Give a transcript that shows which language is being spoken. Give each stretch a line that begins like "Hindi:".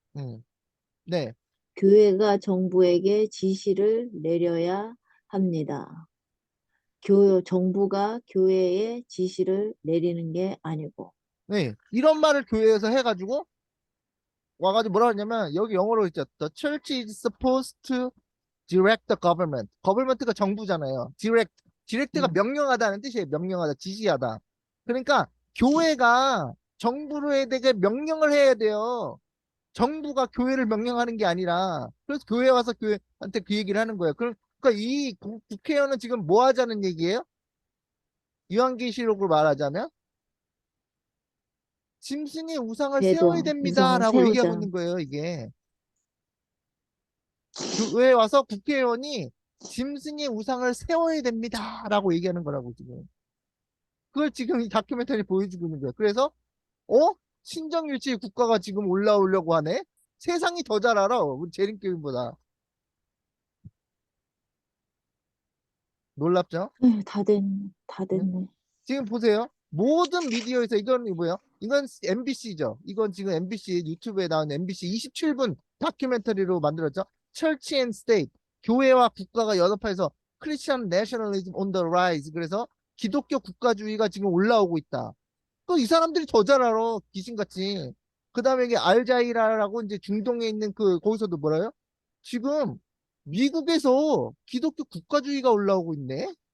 Korean: 음, 네. 교회가 정부에게 지시를 내려야 합니다. 정부가 교회에 지시를 내리는 게 아니고. 네. 이런 말을 교회에서 해가지고 와가지고 뭐라 하냐면 여기 영어로 있죠.
English: The church is supposed to direct the government.
Korean: government가 정부잖아요. direct가 음. 명령하다는 뜻이에요. 명령하다, 지시하다. 그러니까 교회가 정부에게 명령을 해야 돼요. 정부가 교회를 명령하는 게 아니라 그래서 교회 와서 교회한테 그 얘기를 하는 거예요. 그러니까 이 국회의원은 지금 뭐 하자는 얘기예요? 요한계시록으로 말하자면 짐승의 우상을 세워야 배도 우상을 됩니다라고 얘기하고 세우자. 있는 거예요. 이게 교회에 와서 국회의원이 짐승의 우상을 세워야 됩니다라고 얘기하는 거라고 지금. 그걸 지금 이 다큐멘터리 보여주고 있는 거예요. 그래서 어? 신정일치 국가가 지금 올라오려고 하네? 세상이 더 잘 알아. 우리 재림교인보다. 놀랍죠? 에휴, 다 응? 됐네. 지금 보세요. 모든 미디어에서 이건 뭐예요? 이건 MBC죠. 이건 지금 MBC 유튜브에 나온 MBC 27분 다큐멘터리로 만들었죠.
English: Church and State.
Korean: 교회와 국가가 연합해서
English: Christian Nationalism on the Rise.
Korean: 그래서 기독교 국가주의가 지금 올라오고 있다. 또 이 사람들이 더 잘 알아. 귀신같이. 그 다음에 이게 알자이라라고 이제 중동에 있는 거기서도 뭐라요? 지금 미국에서 기독교 국가주의가 올라오고 있네.